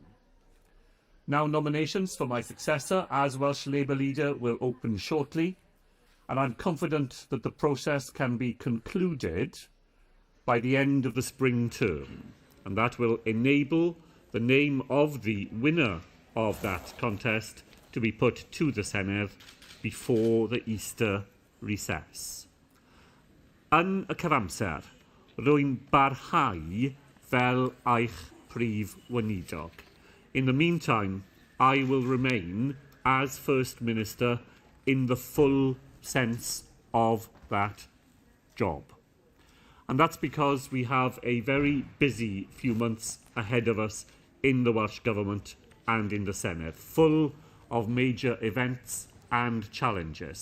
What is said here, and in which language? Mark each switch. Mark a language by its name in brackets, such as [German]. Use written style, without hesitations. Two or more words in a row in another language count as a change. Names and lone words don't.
[English] Now nominations for my successor as Welsh Labour leader will open shortly, and I'm confident that the process can be concluded by the end of the spring term, and that will enable the name of the winner of that contest to be put to the Senedd before the Easter recess. [Welsh] Yn y cyfamser, rwy'n barhau fel eich prif weinidog. [English] In the meantime, I will remain as First Minister in the full sense of that job. And that's because we have a very busy few months ahead of us in the Welsh Government and in the Senedd, full of major events and challenges.